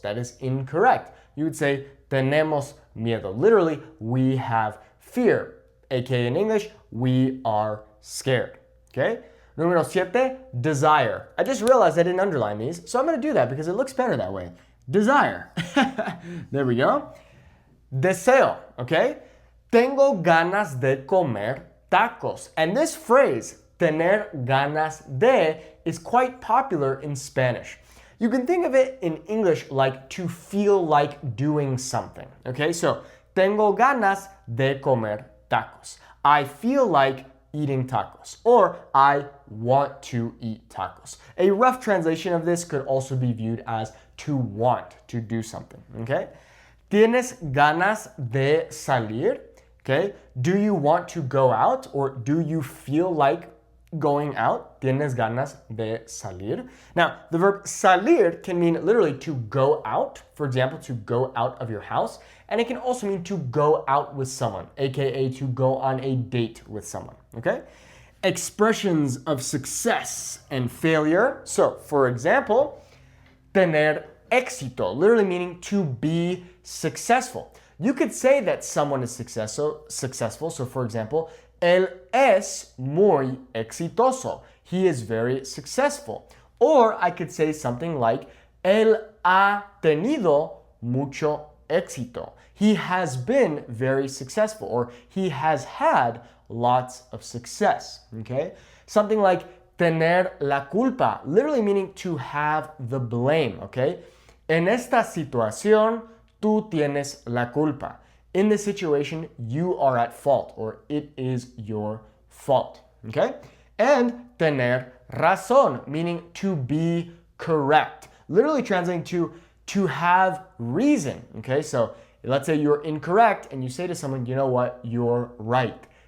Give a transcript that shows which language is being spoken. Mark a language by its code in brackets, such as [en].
[en] That is incorrect. You would say [es] tenemos miedo. [en] Literally, we have fear. AKA in English, we are scared. Okay? [es] Número 7, [en] desire. I just realized I didn't underline these, so I'm going to do that because it looks better that way. Desire. There we go. Deseo. Okay? [es] Tengo ganas de comer tacos. [en] And this phrase, tener ganas de, is quite popular in Spanish. You can think of it in English like to feel like doing something. Okay? [es] So, tengo ganas de comer tacos. [en] I feel like eating tacos, or I want to eat tacos. A rough translation of this could also be viewed as to want to do something, okay? [es] ¿Tienes ganas de salir? [en] Okay? Do you want to go out, or do you feel like going out. [es] Tienes ganas de salir. [en] Now, the verb salir can mean literally to go out. For example, to go out of your house. And it can also mean to go out with someone, aka to go on a date with someone, okay? Expressions of success and failure. So, for example, tener éxito, literally meaning to be successful. You could say that someone is successful. So, for example, [es] él es muy exitoso. [en] He is very successful. Or I could say something like, [es] él ha tenido mucho éxito. [en] He has been very successful, or he has had lots of success, okay? Something like tener la culpa, literally meaning to have the blame, okay? [es] En esta situación, tú tienes la culpa. [en] In this situation, you are at fault, or it is your fault, okay? And tener razón, meaning to be correct. Literally translating to have reason, okay? So let's say you're incorrect and you say to someone, you know what, you're right.